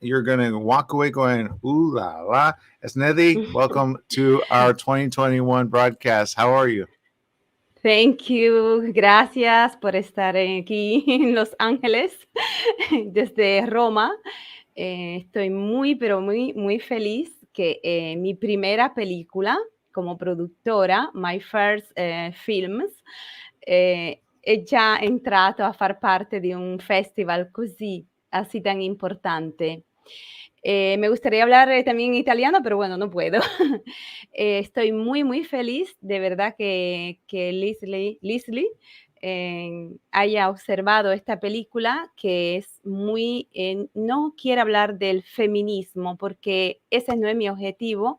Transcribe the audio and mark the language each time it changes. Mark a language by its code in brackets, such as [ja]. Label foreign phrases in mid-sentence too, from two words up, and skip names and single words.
[en] You're going to walk away going, ooh la la. Esnedi, welcome to our 2021 broadcast. How are you? Thank you, [es] gracias por estar aquí en Los Ángeles, desde Roma. Estoy muy, pero muy feliz que mi primera película como productora, My First Films, [it] è già entrato a far parte di un festival [es] así tan importante. Me gustaría hablar también italiano, pero bueno, no puedo. Estoy muy feliz, de verdad, que Leslie haya observado esta película, que es muy, no quiero hablar del feminismo, porque ese no es mi objetivo.